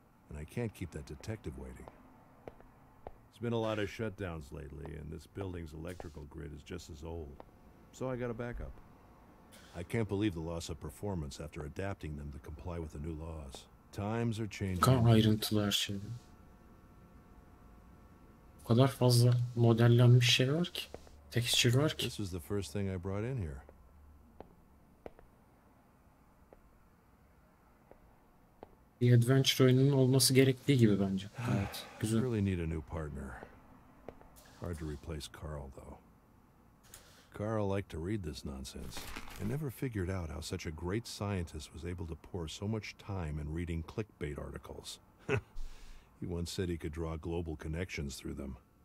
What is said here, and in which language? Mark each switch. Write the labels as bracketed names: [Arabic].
[English] And I can't keep that detective waiting. There's been a lot of shutdowns lately, and this building's electrical grid is just as old. So I got a backup. I can't believe the loss of performance after adapting them to comply with the new laws. Times are changing. [Turkish] Kan ayrıntılı her şey. O kadar fazla modellenmiş şey var ki. Texture var ki. [English] This was the first thing I brought in here. [Turkish] Bir adventure oyununun olması gerektiği gibi bence. Evet, [English] I [Turkish] güzel. [English] really need a new partner. Hard to replace Carl, though. Carl liked to read this nonsense. I never figured out how such a great scientist was able to pour so much time in reading clickbait articles. He once said he could draw global connections through them.